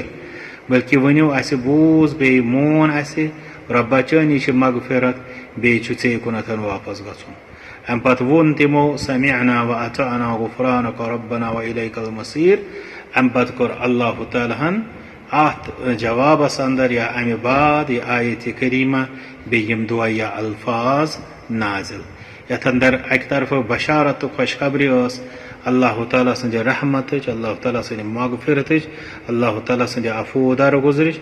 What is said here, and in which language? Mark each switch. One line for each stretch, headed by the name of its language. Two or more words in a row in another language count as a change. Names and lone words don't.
Kashmiri: بلکہِ ؤنِو اَسہِ بوٗز بیٚیہِ مون اَسہِ رۄبا چٲنی چھِ مغفرت بیٚیہِ چھُ ژے کُنتھ واپس گژھُن. امہِ پتہٕ ووٚن تِمو
Arabic: سمعنا واطعنا غفرانك ربنا واليك المصير.
Kashmiri: امہِ پتہٕ کوٚر اللہ تعالیٰ ہن اتھ جوابس انٛدر یا امہِ بعد یہِ آیتِ کریٖمہ بیٚیہِ یِم دُعیا الفاظ نازِل یتھ انٛدر اکہِ طرفہٕ بشارت تہٕ خۄشخبری ٲس اللہ تعالیٰ سٕنٛدِ رحمتٕچ، اللہ تعالیٰ سٕنٛدِ مغفرتٕچ، اللہ تعالیٰ سٕنٛدِ عفو درگُزرٕچ.